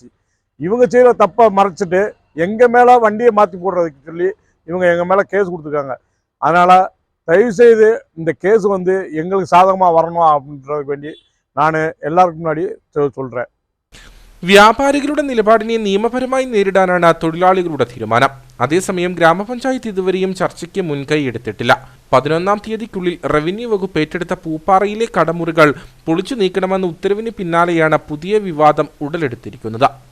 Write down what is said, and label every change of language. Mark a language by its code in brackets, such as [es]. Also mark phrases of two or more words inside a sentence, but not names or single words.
[ta] இவங்க செய்கிற தப்பை மறைச்சிட்டு எங்கள் மேலே வண்டியை மாற்றி போடுறதுக்கு சொல்லி இவங்க எங்கள் மேலே கேஸ் கொடுத்துருக்காங்க. அதனால் தயவுசெய்து இந்த கேஸ் வந்து எங்களுக்கு சாதகமாக வரணும் அப்படின்றதுக்கு வேண்டி நான் எல்லாருக்கும் முன்னாடி சொல்கிறேன். [ml] വ്യാപാരികളുടെ നിലപാടിനെ നിയമപരമായി നേരിടാനാണ് തൊഴിലാളികളുടെ തീരുമാനം. അതേസമയം ഗ്രാമപഞ്ചായത്ത് ഇതുവരെയും ചർച്ചയ്ക്ക് മുൻകൈ എടുത്തിട്ടില്ല. 11-ാം തീയതിക്കുള്ളിൽ റവന്യൂ വകുപ്പ് ഏറ്റെടുത്ത പൂപ്പാറയിലെ കടമുറികൾ പൊളിച്ചു നീക്കണമെന്ന ഉത്തരവിന് പിന്നാലെയാണ് പുതിയ വിവാദം ഉടലെടുത്തിരിക്കുന്നത്.